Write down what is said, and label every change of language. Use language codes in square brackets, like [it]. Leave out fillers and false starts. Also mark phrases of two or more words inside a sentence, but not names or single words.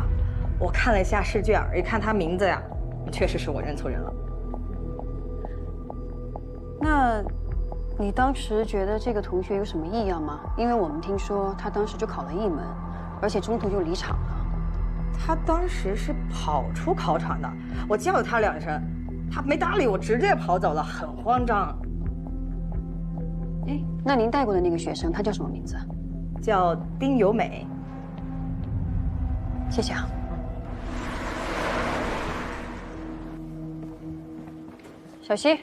[zh] 我看了一下試卷，一看他名字呀，確實是我認錯人了。那你當時覺得這個同學有什麼異樣嗎？因為我們聽說他當時就考了1門，而且中途就離場了。他當時是跑出考場的，我叫了他2聲，他沒搭理我，直接跑走了，很慌張。哎，那您帶過的那個學生，他叫什麼名字？叫丁由美。謝謝啊。小希，